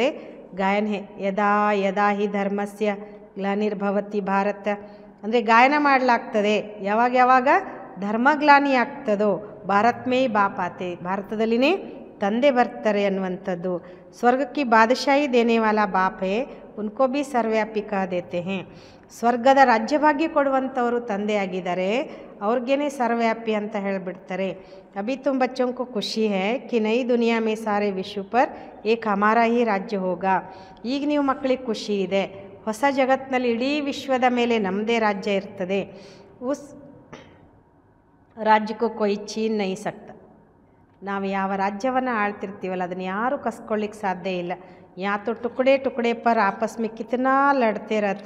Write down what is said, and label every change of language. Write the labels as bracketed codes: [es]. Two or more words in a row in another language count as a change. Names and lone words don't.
[hi] गायन है [sa] ಯದಾ ಯದಾ ಹಿ ಧರ್ಮಸ್ಯ ಗ್ಲಾನಿರ್ಭವತಿ ಭಾರತ, [kn] ಅಂದರೆ ಗಾಯನ ಮಾಡಲಾಗ್ತದೆ ಯಾವಾಗ ಯಾವಾಗ ಧರ್ಮಗ್ಲಾನಿ ಆಗ್ತದೋ [hi] भारत में बाप आते, [kn] ಭಾರತದಲ್ಲಿನೇ ತಂದೆ ಬರ್ತಾರೆ ಅನ್ನುವಂಥದ್ದು. [hi] ಸ್ವರ್ಗಕ್ಕೆ बादशाही देने वाला बाप है, उनको भी सर्वव्यापी कह देते हैं. [kn] ಸ್ವರ್ಗದ ರಾಜ್ಯಭಾಗ್ಯ ಕೊಡುವಂಥವರು ತಂದೆಯಾಗಿದ್ದಾರೆ, ಅವ್ರಿಗೇನೆ ಸರ್ವವ್ಯಾಪಿ ಅಂತ ಹೇಳಿಬಿಡ್ತಾರೆ. [hi] अभी तुम बच्चों को खुशी है कि नई दुनिया में सारे विश्व पर एक हमारा ही राज्य होगा. [kn] ಈಗ ನೀವು ಮಕ್ಕಳಿಗೆ ಖುಷಿ ಇದೆ, ಹೊಸ ಜಗತ್ತಿನಲ್ಲಿ ಇಡೀ ವಿಶ್ವದ ಮೇಲೆ ನಮ್ಮದೇ ರಾಜ್ಯ ಇರ್ತದೆ. [hi] उस राज्यक्कू कोई छीन नहीं सकता. [kn] ನಾವು ಯಾವ ರಾಜ್ಯವನ್ನು ಆಳ್ತಿರ್ತೀವಲ್ಲ ಅದನ್ನು ಯಾರೂ ಕಸ್ಕೊಳ್ಳಿಕ್ಕೆ ಸಾಧ್ಯ ಇಲ್ಲ. [hi] या तो टुकड़े टुकड़े पर आपस में कितना लड़ते रहते.